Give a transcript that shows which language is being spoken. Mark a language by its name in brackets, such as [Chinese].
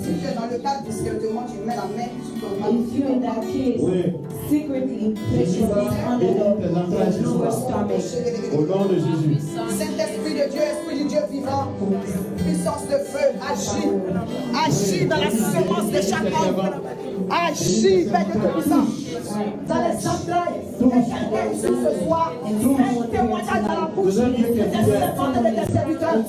[French] tu es dans le cadre discrètement, tu mets la main sur ton ventre. [English] If you're in that case, [French] Oui, [English] secretly place your hand under the lower stomach. [French] au nom de Jésus. Saint-Esprit de Dieu, Esprit du Dieu vivant, puissance de feu, agis. Agis dans la semence de chaque homme. Agis, Père de puissant. Dans les entrailles, quelqu'un ici ce soir, un témoignage dans la bouche de tes servantes et de tes serviteurs.